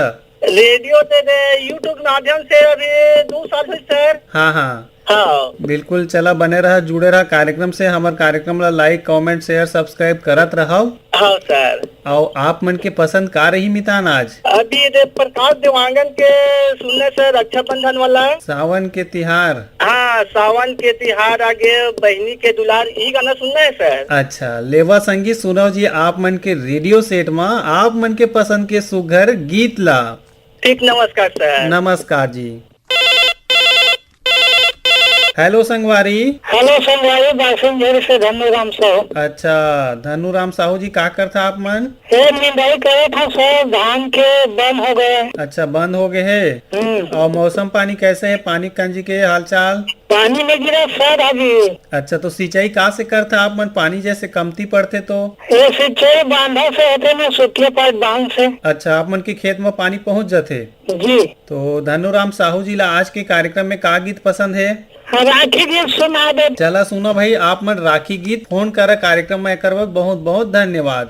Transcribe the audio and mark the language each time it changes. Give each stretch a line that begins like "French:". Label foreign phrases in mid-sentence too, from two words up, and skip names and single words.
Chhattisgarhi: रेडियो यूट्यूब माध्यम से अभी 2 साल हुई सर। हाँ हाँ हाँ, बिल्कुल, चला बने रहा, जुड़े रहा कार्यक्रम से। हमारे कार्यक्रम ला लाइक कमेंट शेयर सब्सक्राइब करत रहो। हाँ सर। और आप मन के पसंद का रही मितान आज? अभी प्रकाश देवांगन के सुनने से रक्षाबंधन वाला सावन के तिहार। हाँ, सावन के तिहार आगे बहनी के दुलार, यही गाना सुनना है सर। अच्छा, लेवा संगीत सुनाओ जी आप मन के रेडियो सेट में आप मन के पसंद के सुघर गीत ला। ठीक, नमस्कार सर। नमस्कार जी। हेलो संगवारी। हेलो संगवारी, बासिंझर से धनुराम साहू। अच्छा, धनुराम साहू जी, का करता आप मन? निंदाई करे था सर, धान के बंद हो गए। अच्छा, बंद हो गए है। और मौसम पानी कैसे है? पानी कंजी के हालचाल? पानी में गिरा सर अभी। अच्छा, तो सिंचाई कहाँ से करता आप मन? पानी जैसे कमती पड़ते तो? ये सिंचाई बांधा से होते ना, सुखिया पाट बांध से। अच्छा, आप मन के खेत में पानी पहुँच जाते जी। तो धनुराम साहू जी ला आज के कार्यक्रम में का गीत पसंद है? राखी गीत सुना दे। चला सुनो भाई, आप मन राखी गीत फोन कर कार्यक्रम में कर बहुत बहुत धन्यवाद।